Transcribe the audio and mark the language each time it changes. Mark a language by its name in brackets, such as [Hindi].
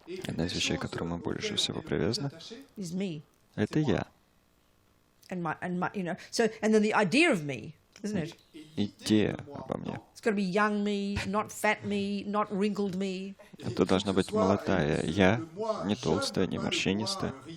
[Russian] Одна из вещей, к которой мы больше всего привязаны, [English] is me. [Russian] это я. [English] And then the idea of me, isn't it? [Russian] Идея обо мне. [English] It's got to be young me, not fat me, not wrinkled me. [Russian] Это должна быть молодая я, не толстая, не морщинистая.